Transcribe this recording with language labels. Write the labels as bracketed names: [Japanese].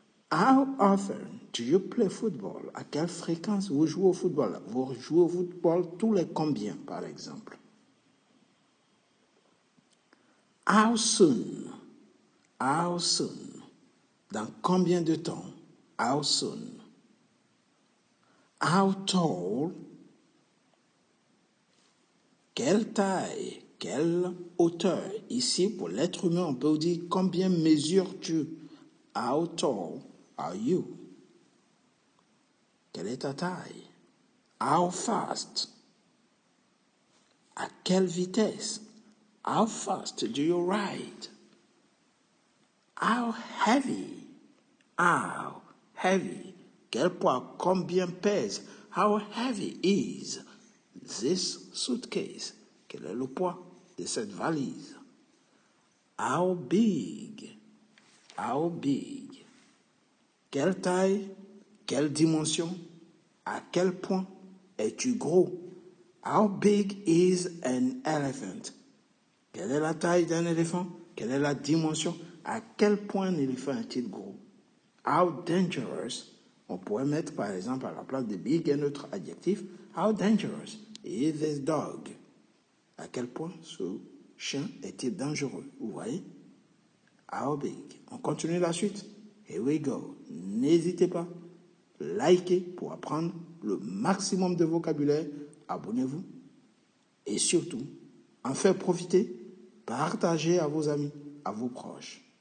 [English] How often do you play football? [French] À quelle fréquence vous jouez au football? Vous jouez au football tous les combien, par exemple? [English] How soon? How soon? [French] Dans combien de temps? [English] How soon? How tall? [French] Quelle taille? Quelle hauteur? Ici, pour l'être humain, on peut dire combien mesures-tu? [English] How tall are you? [French] Quelle est ta taille? [English] How fast? [French] À quelle vitesse? [English] How fast do you ride? How heavy? How heavy? [French] Quel poids? Combien pèse? [English] How heavy is this suitcase? [French] Quel est le poids de cette valise? [English] How big? How big? [French] Quelle taille? Quelle dimension? À quel point es-tu gros? [English] How big is an elephant? [French] Quelle est la taille d'un éléphant? Quelle est la dimension? À quel point un éléphant est-il gros? [English] How dangerous? [French] On pourrait mettre par exemple à la place de big un autre adjectif. [English] How dangerous is this dog? [French] À quel point ce chien est-il dangereux? Vous voyez? [English] How big? [French] On continue la suite. [English] Here we go. [French] N'hésitez pas. Likez pour apprendre le maximum de vocabulaire. Abonnez-vous. Et surtout, en faire profiter. Partagez à vos amis, à vos proches.